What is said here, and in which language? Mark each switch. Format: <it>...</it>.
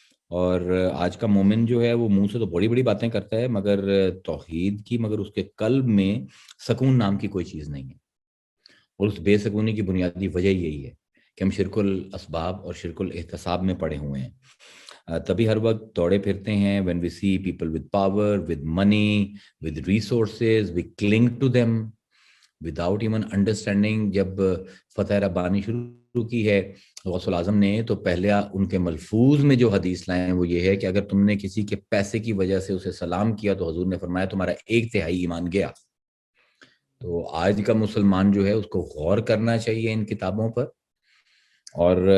<ur>اور آج کا مومن جو ہے وہ منہ سے تو بڑی بڑی باتیں کرتا ہے، مگر توحید کی، مگر اس کے قلب میں سکون نام کی کوئی چیز نہیں ہے. اور اس بے سکونی کی بنیادی وجہ یہی ہے کہ ہم شرک الاسباب اور شرک الاحتساب میں پڑے ہوئے ہیں. تبھی ہر وقت دوڑے پھرتے ہیں.</ur> <en>when we see people with power, with money, with resources, we cling to them without even understanding.</en> <ur>جب فتح ربانی شروع کی ہے غوث الاعظم نے، تو پہلے ان کے ملفوظ میں جو حدیث لائیں وہ یہ ہے کہ اگر تم نے کسی کے پیسے کی وجہ سے اسے سلام کیا تو حضور نے فرمایا تمہارا 1/3 ایمان گیا. تو آج کا مسلمان جو ہے اس کو غور کرنا چاہیے ان کتابوں پر. اور</ur>